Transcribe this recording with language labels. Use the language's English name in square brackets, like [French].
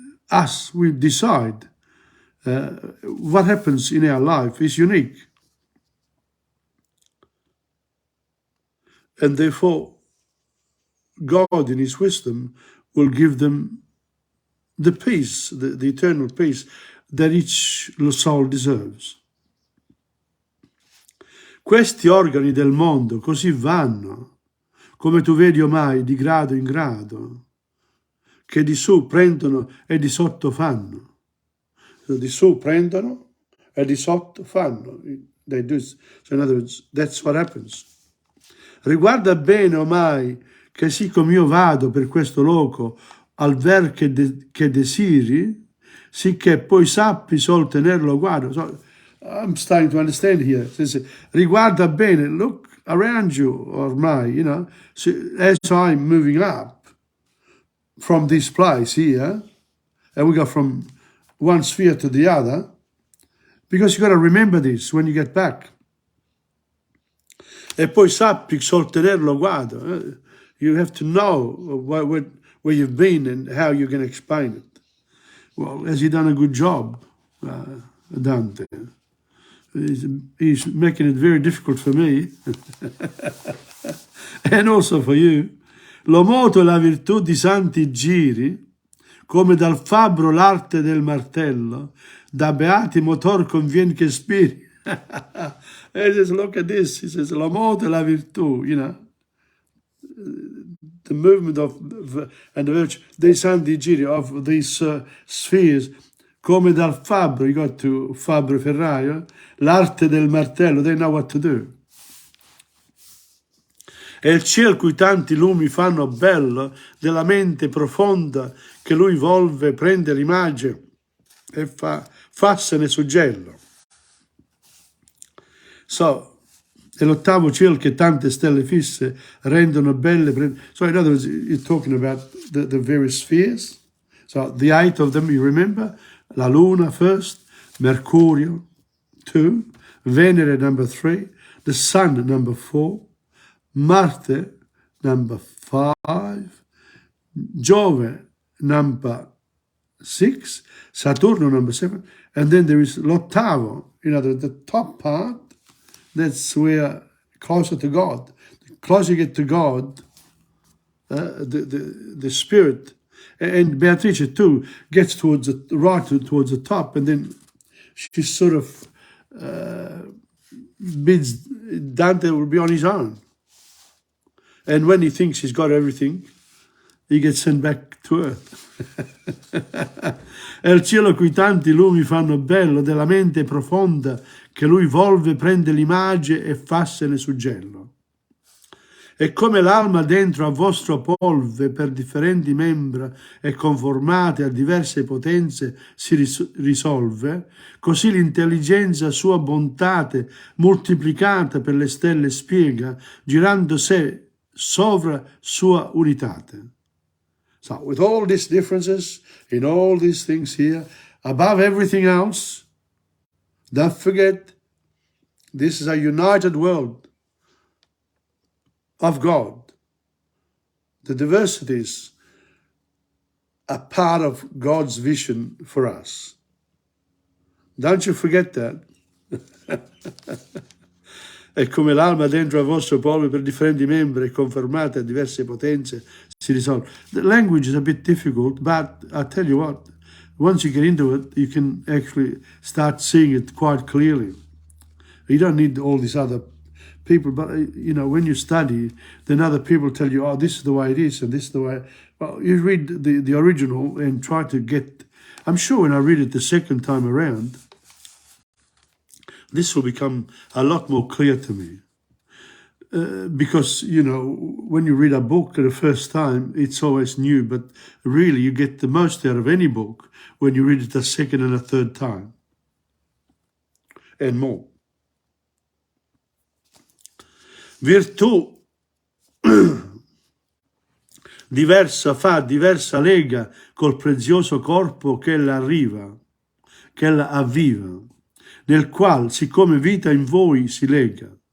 [English] Us, we decide. What happens in our life is unique. And therefore, God in his wisdom will give them the peace, the eternal peace that each soul deserves. [Italian] Questi organi del mondo così vanno, come tu vedi ormai, di grado in grado, che di su prendono e di sotto fanno. Di su prendono e di sotto fanno. [English] They do. So in other words, that's what happens. [Italian] Riguarda bene ormai che siccome io vado per questo loco al ver che desiri, sicché poi sappi sol tenerlo guardo. [English] So, I'm starting to understand here. [Italian] Riguarda bene, [English] look around you [Italian] ormai, [English] so as I'm moving up from this place here, and we go from one sphere to the other, because you got to remember this when you get back. [Italian] E poi sappi sol tenerlo guardo. [English] You have to know where you've been and how you're going to explain it. Well, has he done a good job, Dante? He's making it very difficult for me and also for you. [Italian] Lo moto e la virtù di santi giri, come dal fabbro l'arte del martello, da beati motor convien che spiri. [English] He says, look at this. He says, [Italian] lo moto e la virtù, [English] the movement of and the virtue [Italian] dei santi giri, [English] of these spheres, [Italian] come dal fabbro, [English] you got to [Italian] fabbro ferraio, l'arte del martello, [English] they know what to do. [Italian] E il ciel cui tanti lumi fanno bello, della mente profonda che lui volve, prende l'immagine e fassene suggello. So, è l'ottavo cielo che tante stelle fisse rendono belle. [English] So in other words, you're talking about the various spheres. So the 8 of them, you remember? La Luna first, Mercurio 2, Venere number 3, the Sun number 4, Marte number 5, Giove number 6, Saturno number 7, and then there is l'ottavo, the top part. That's where closer to God. The closer you get to God, the spirit, and Beatrice too gets towards towards the top, and then she sort of bids Dante will be on his own. And when he thinks he's got everything, he gets sent back to earth. [Italian] È il cielo cui tanti lumi fanno bello, della mente profonda che lui volve, prende l'immagine e fassene suggello. E come l'alma dentro a vostro polve per differenti membra e conformate a diverse potenze si risolve, così l'intelligenza sua bontate moltiplicata per le stelle spiega, girando sé sovra sua unitate. [English] So with all these differences, in all these things here, above everything else, don't forget, this is a united world of God. The diversities are part of God's vision for us. Don't you forget that. E come l'alma dentro a vostro pollo per differenti membri e confermate a diverse potenze si risolve. The language is a bit difficult, but I tell you what, once you get into it, you can actually start seeing it quite clearly. You don't need all these other people, but when you study, then other people tell you, oh, this is the way it is, and this is the way. Well, you read the original and try to get. I'm sure when I read it the second time around, this will become a lot more clear to me. Because, when you read a book the first time, it's always new, but really you get the most out of any book when you read it a second and a third time. And more. [Italian] Virtù diversa lega col prezioso corpo che ella avviva, nel qual, siccome vita in voi si lega,